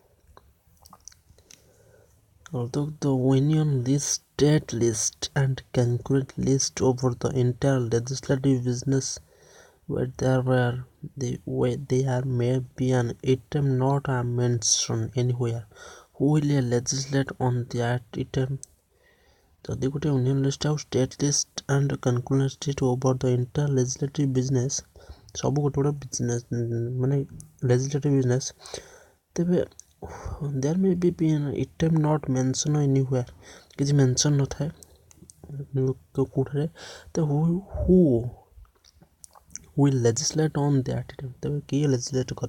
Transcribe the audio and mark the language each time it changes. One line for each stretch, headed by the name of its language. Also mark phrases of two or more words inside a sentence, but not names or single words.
English: Although the Union lists state list and concurrent list over the entire legislative business where there may be an item not mentioned anywhere, who will legislate on that item?
Odia: ଯଦି ଗୋଟେ
English: union list ଆଉ state list and conclusion list over the entire legislative business
Odia: ସବୁ ଗୋଟେ ବିଜନେସ୍ ମାନେ
English: legislative business, ତେବେ there may be item not mention anywhere,
Odia: କିଛି ମେନସନ୍ ନଥାଏ କେଉଁଠାରେ, ତ
English: who will legislate on that item,
Odia: ତେବେ କିଏ ଲେଜିସ୍ଲେଟ୍ କରେ?